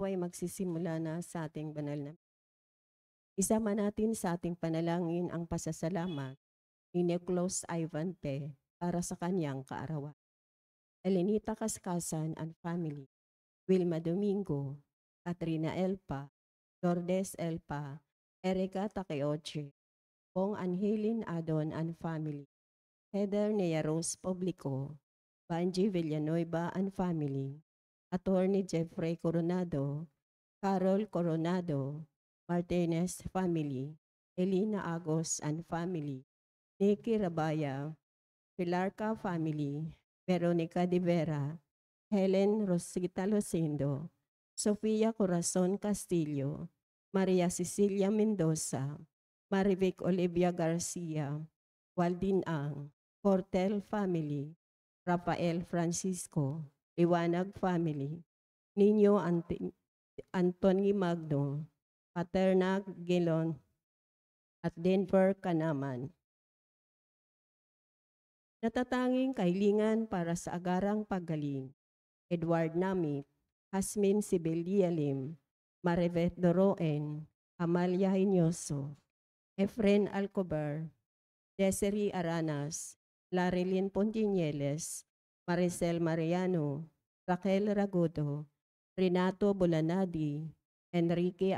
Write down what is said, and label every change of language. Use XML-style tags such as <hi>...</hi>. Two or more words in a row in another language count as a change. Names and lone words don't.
<tl>magsisimula na sa ating banal na. Isama natin sa ating panalangin ang pasasalamat ni Nicolas Ivan P. para sa kanyang kaarawan. Elenita Kaskasan</tl> <en>and Family,</en> <tl>Wilma Domingo, Katrina Elpa, Lourdes Elpa, Erica Takeoche, Pong Angelin Adon</tl> <en>and Family,</en> <tl>Heather Nea Rose Publico, Banji Villanueva</tl> <en>and Family,</en> <tl>Attorney Jeffrey Coronado, Carol Coronado, Martinez Family, Elina Agos</tl> <en>and Family,</en> <tl>Nikki Rabaya, Pilarca Family, Veronica de Vera, Helen Rosita Lucindo, Sofia Corazon Castillo, Maria Cecilia Mendoza, Marivic Olivia Garcia, Waldin Ang, Portel Family, Rafael Francisco, Liwanag Family, Nino Anthony Magno, Paterna Gelon, at Denver Kanaman. Natatanging kahilingan para sa agarang paggaling, Edward Namit, Hasmin Sibilialim, Marivet Doroen, Amalia Hinoso, Efren Alcobar, Desiree Aranas, Larilyn Pontinieles, Maricel Mariano, Raquel Ragudo, Renato Bulanadi, Enrique</tl>